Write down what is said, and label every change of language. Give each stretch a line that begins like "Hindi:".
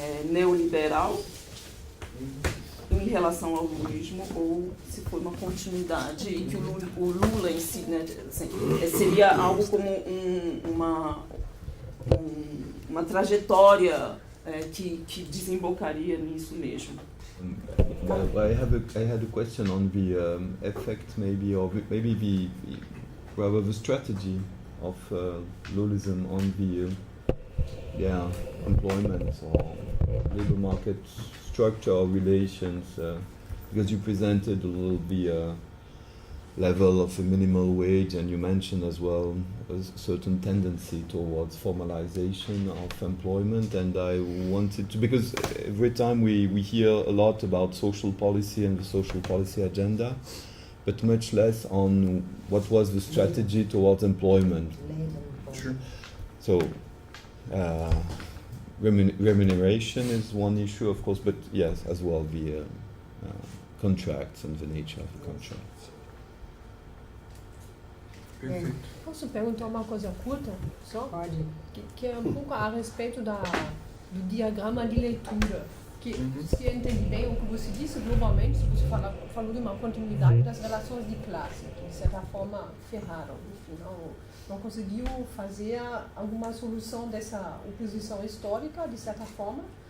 Portuguese: neoliberal em relação ao lulismo, ou se foi uma continuidade e que o Lula em si, né, assim, seria algo como uma trajetória que desembocaria nisso mesmo.
English: I had a question on the effect, maybe, or maybe the strategy of Lulism on the employment or labor market structure or relations, because you presented a little the level of a minimal wage, and you mentioned as well a certain tendency towards formalization of employment, and I wanted to, because every time we hear a lot about social policy and the social policy agenda, but much less on what was the strategy towards employment. Sure. So remuneration is one issue, of course, but yes, as well the contracts and the nature of the contracts.
Portuguese: Perfeito. Posso perguntar uma coisa curta só? Pode. Que é um pouco a respeito do diagrama de leitura. Que, se eu entendi bem o que você disse, globalmente, você falou de uma continuidade das relações de classe, que de certa forma ferraram, enfim, não conseguiu fazer alguma solução dessa oposição histórica, de certa forma.